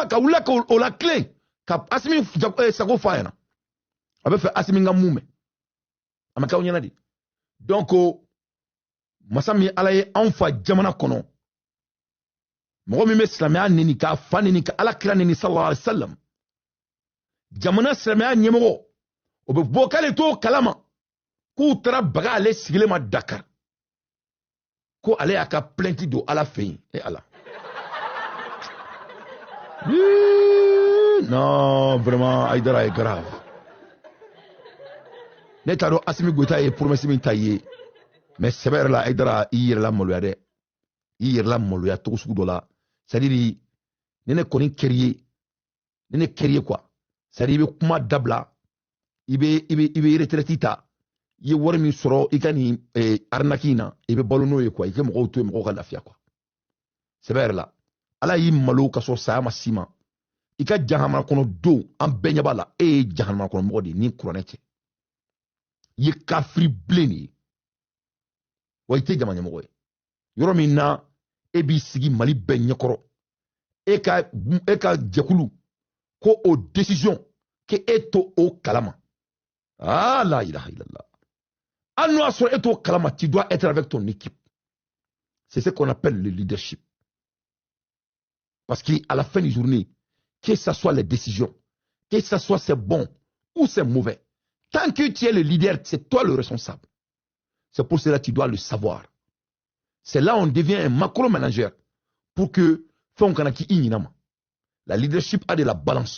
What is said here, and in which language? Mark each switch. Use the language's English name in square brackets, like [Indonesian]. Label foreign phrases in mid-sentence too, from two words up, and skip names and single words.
[Bambara] ka wuli k'o la tilen ka Asimi sago f'a ɲɛna a bɛ fɛ Asimi ka mun mɛn a ma k'aw ɲɛna de donc masa min ala ye anw fa jamana kɔnɔ mɔgɔ min bɛ silamɛya neni k'a fa neni ka ala kira neni [Arabic] صلى الله عليه وسلم [Bambara] jamana silamɛya ɲɛmɔgɔ o bɛ bɔ k'ale t'o kalama k'u taara baga ale sigilen ma Dakar ko ale y'a ka plainte don ala fɛ yen ala [French] non vraiment Aïdara est grave [Bambara] ne t'a dɔn Asimi Goïta ye promesse min ta ye mais sɛbɛ yɛrɛ la Aïdara i yɛrɛ la maloya dɛ i yɛrɛ la maloya cogo sugu dɔ la [French] c'est à dire [Bambara] ni ne kɔni kɛri ye quoi [French] c'est à dire [Bambara] i bɛ kuma dabila i bɛ retraite ta i ye wari min sɔrɔ i ka nin arnaque in na i bɛ balo n'o ye quoi i ka mɔgɔw to yen mɔgɔw ka lafiya quoi sɛbɛ yɛrɛ la ala y'i malo ka sɔrɔ saya ma s'i ma i ka jahanama kɔnɔ don an bɛɛ ɲɛ b'a la e ye jahanama kɔnɔ mɔgɔ de ye ni kuranɛ cɛ i ye kafiri bilen de ye wa i tɛ jama ɲɛmɔgɔ ye yɔrɔ min na e b'i sigi Mali bɛɛ ɲɛkɔrɔ e ka jɛkulu ko o décision que e to o kalama [Arabic] لا إله إلا الله [Bambara] hali n'o y'a sɔrɔ e t'o kalama [French] tu dois être avec ton équipe c'est ce qu'on appelle le leadership parce qu'à la fin de la journée que ce soit les décisions que ce soit c'est bon ou c'est mauvais tant que tu es le leader c'est toi le responsable c'est pour cela que tu dois le savoir c'est là on devient un macro-manager pour que la leadership a de la balance.